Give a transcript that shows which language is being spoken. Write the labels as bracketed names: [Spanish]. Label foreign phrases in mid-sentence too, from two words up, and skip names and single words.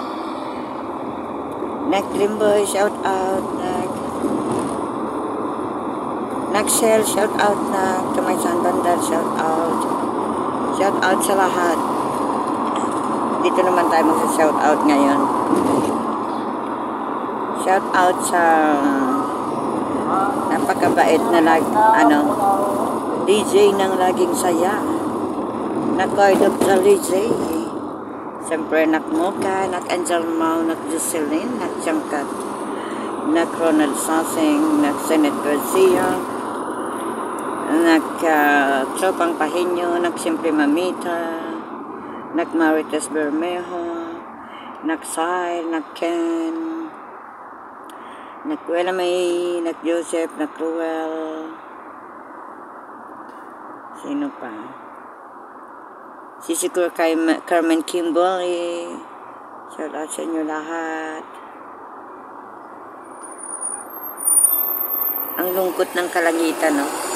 [Filipino] Naklimboy, [English] shout out [Filipino] Naksel, [English] shout out [Filipino] Kamay Sandandal, [English] shout out. Shout out [Filipino] sa lahat. Dito naman tayo magsa-shout out ngayon. [English] Shout out [Filipino] sa napakabait na DJ ng laging saya. Nak-Cardo DJ. Siyempre, Nak-Mocha, Nak-Angel Mau, Nak-Jocelyn, Nak-Jangkat, Nak-Ronald Sasing, Nak-Senet Garcia, Nak-Tropang Pahinyo, Nak-Simple Mamita, Nak-Marites Bermejo, Nak-Sai, Nak-Ken, Nak-Wela May, Nak-Joseph, Nak-Ruel. Sino pa? Sisikur kay Carmen Kimberly. [English] Shout out [Filipino] sa inyo lahat. Ang lungkot ng kalangitan, no?